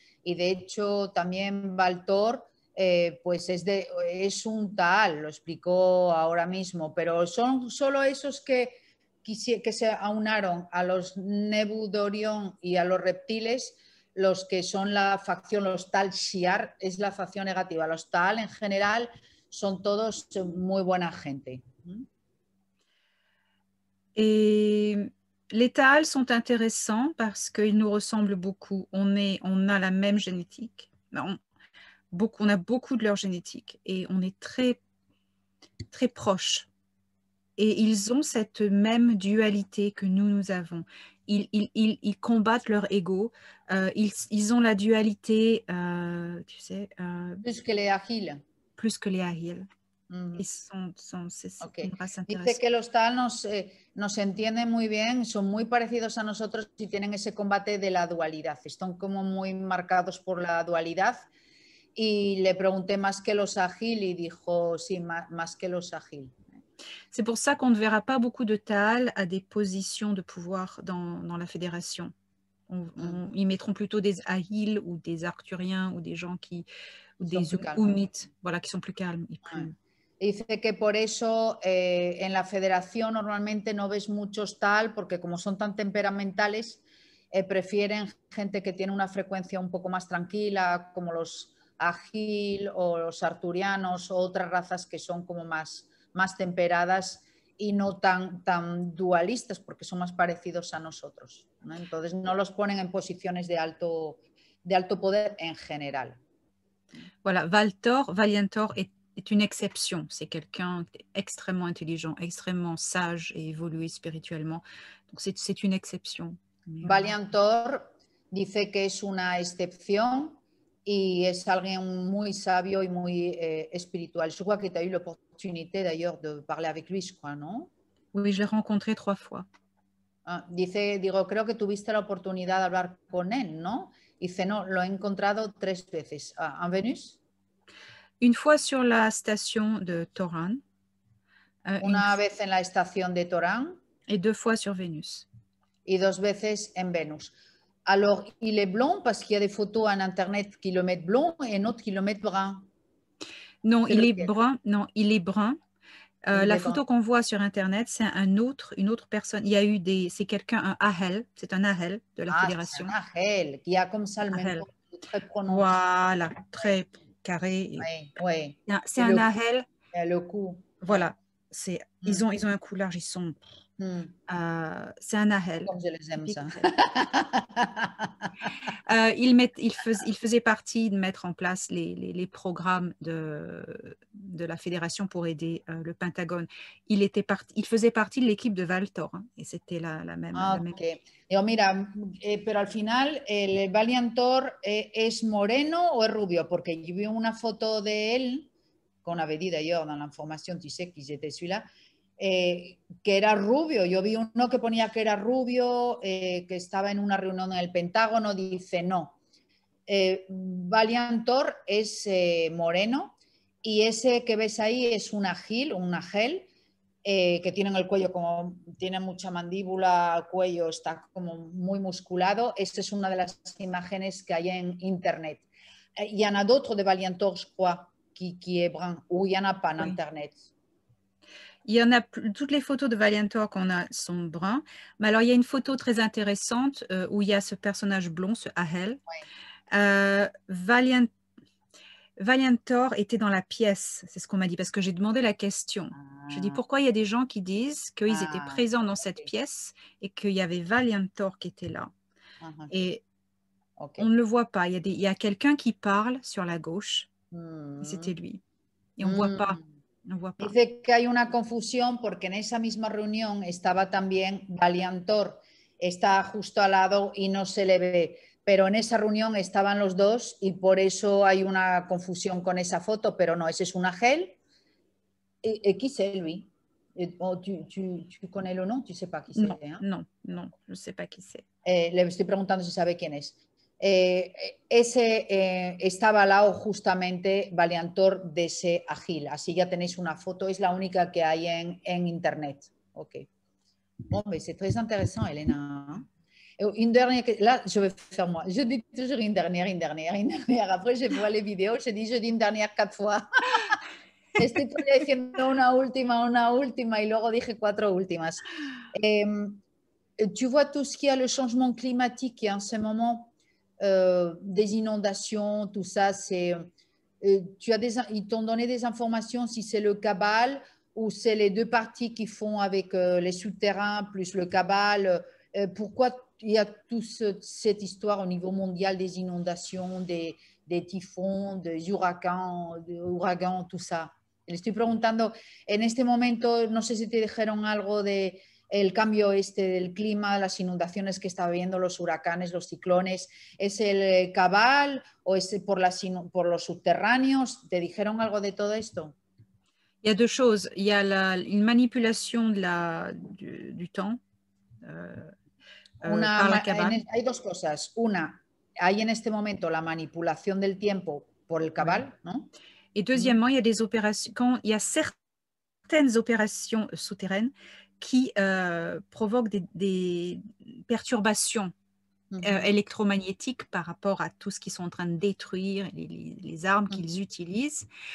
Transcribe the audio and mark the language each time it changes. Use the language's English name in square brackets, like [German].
[Spanish] Y de hecho también Valtor pues es un Taal, lo explicó ahora mismo, pero son solo esos que se aunaron a los Nebu Dorion y a los reptiles, los que son la facción, los Taal Shiar, es la facción negativa. Los Taal en general son todos muy buena gente. [French] Et les Taal sont intéressants parce qu'ils nous ressemblent beaucoup. On a la même génétique. On a beaucoup de leur génétique et on est très, très proches. Et ils ont cette même dualité que nous avons. Ils combattent leur ego. Ils ont la dualité, tu sais... plus que les Agil. Plus que les Agil. C'est une race intéressante. [Spanish] Dice que los Taal nos entienden muy bien, son muy parecidos a nosotros y tienen ese combate de la dualidad. Están como muy marcados por la dualidad. Y le pregunté más que los Agil y dijo, sí, más que los Agil. [French] C'est pour ça qu'on ne verra pas beaucoup de Taal à des positions de pouvoir dans la fédération. Ils mettront plutôt des Ahil ou des Arcturiens ou des gens ou des Umites, voilà, qui sont plus calmes et plus... [Spanish] Dice que por eso en la federación normalmente no ves muchos Taal, porque como son tan temperamentales prefieren gente que tiene una frecuencia un poco más tranquila, como los Agil o los arturianos o otras razas que son como más temperadas y no tan dualistas, porque son más parecidos a nosotros, ¿no? Entonces no los ponen en posiciones de alto poder en general. [French] Voilà, Valiantor est une exception. C'est quelqu'un extrêmement intelligent, extrêmement sage et évolué spirituellement. Donc c'est une exception. [Spanish] Valiantor dice que es una excepción y es alguien muy sabio y muy espiritual. [French] Je crois que tu as eu l'opportunité d'ailleurs de parler avec lui, je crois, ¿no? Oui, je l'ai rencontré 3 fois. [Spanish] Digo, creo que tuviste la oportunidad de hablar con él, ¿no? Dice, no, lo he encontrado 3 veces. ¿En Venus? [French] Une fois sur la station de Toran. [Spanish] Una vez en la estación de Toran. [French] Et 2 fois sur Vénus. [Spanish] Y 2 veces en Venus. [French] Alors, il est blond parce qu'il y a des photos en Internet qui le mettent blond et d'autres qui le mettent brun. Non, il est brun. Non, il est brun. La photo qu'on voit sur Internet, c'est une autre personne. Il y a eu c'est quelqu'un, un Ahel, c'est un Ahel de la fédération. C'est un Ahel, qui a comme ça le même très prononcé. Voilà, très carré. Oui. C'est un Ahel. Le cou. Voilà, ils ont un cou large, ils sont... c'est un Ahel. Comme je les aime, ça. Il faisait partie de mettre en place les programmes de la fédération pour aider le Pentagone. Il faisait partie de l'équipe de Valtor, hein, et c'était la même. Okay. [Spanish] Digo, mira, pero al final, ¿el Valiantor es moreno o es rubio? Porque yo vi una foto de él, qu'on avait dit d'ailleurs dans l'information, tu sais, qui était celui-là, que era rubio. Yo vi uno que ponía que era rubio, que estaba en una reunión en el Pentágono, dice no. Valiantor es moreno y ese que ves ahí es un agil, que tiene en el cuello como, tiene mucha mandíbula, cuello está como muy musculado. Esta es una de las imágenes que hay en Internet. [French] Il y en a d'autres de Valiantor, je crois, qui est brun, ou il n'y en a pas en Internet. Il y en a, toutes les photos de Valiantor qu'on a sont bruns. Mais alors, il y a une photo très intéressante où il y a ce personnage blond, ce Ahel. Valiantor était dans la pièce, c'est ce qu'on m'a dit, parce que j'ai demandé la question. Je dis, pourquoi il y a des gens qui disent qu'ils étaient présents dans cette pièce et qu'il y avait Valiantor qui était là. Et on ne le voit pas. Il y a quelqu'un qui parle sur la gauche. Et c'était lui. Et on ne voit pas. No [Spanish] Dice que hay una confusión porque en esa misma reunión estaba también Valiantor, está justo al lado y no se le ve, pero en esa reunión estaban los dos y por eso hay una confusión con esa foto, pero no, ese es un Agel. [French] ¿Qui c'est lui? ¿Tu connais le nom? Tu sais pas qui c'est? Non, je ne sais pas qui c'est. [Spanish] Le estoy preguntando si sabe quién es. Estaba al lado justamente Valiantor de ese Agil, así ya tenéis una foto, es la única que hay en Internet. Ok. [French] Bon, mais c'est très intéressant, Elena. Une dernière, là, je vais faire moi. Je dis toujours une dernière. Après, je vois les vidéos, je dis une dernière 4 fois. [Spanish] Estoy diciendo una última y luego dije 4 últimas. [French] Tu vois tout ce qui a le changement climatique en ce moment. Des inondations, tout ça, ils t'ont donné des informations si c'est le Cabal ou c'est les 2 parties qui font avec les souterrains plus le Cabal. Pourquoi il y a toute cette histoire au niveau mondial des inondations, des tifons, des ouragans, tout ça? [Spanish] Le estoy preguntando, en este momento, no sé si te dijeron algo de el cambio del clima, las inundaciones que está viendo, los huracanes, los ciclones. ¿Es el Cabal o es por los subterráneos? ¿Te dijeron algo de todo esto? [French] Il y a 2 choses. Il y a une manipulation du temps par la Cabal. [Spanish] Hay 2 cosas. Una, hay en este momento la manipulación del tiempo por el Cabal, ¿no? [French] Et deuxièmement, il y a des opérations, quand il y a certaines opérations souterraines qui provoquent des perturbations électromagnétiques par rapport à tout ce qu'ils sont en train de détruire, les armes qu'ils utilisent.